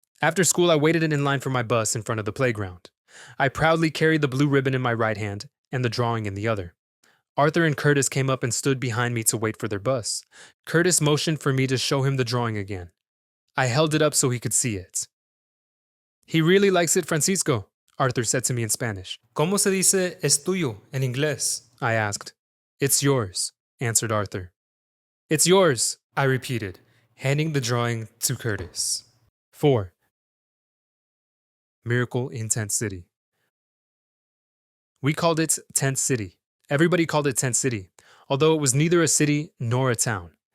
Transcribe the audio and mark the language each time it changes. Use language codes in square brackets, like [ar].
[en] After school, I waited in line for my bus in front of the playground. I proudly carried the blue ribbon in my right hand and the drawing in the other. Arthur and Curtis came up and stood behind me to wait for their bus. Curtis motioned for me to show him the drawing again. I held it up so he could see it. "He really likes it, Francisco," Arthur said to me in Spanish. [es] "¿Cómo se dice es tuyo en inglés?" [en] I asked. "It's yours," answered Arthur. "It's yours," I repeated, handing the drawing to Curtis. 4. Miracle in Tent City. We called it Tent City. Everybody called it Tent City, although it was neither a city nor a town.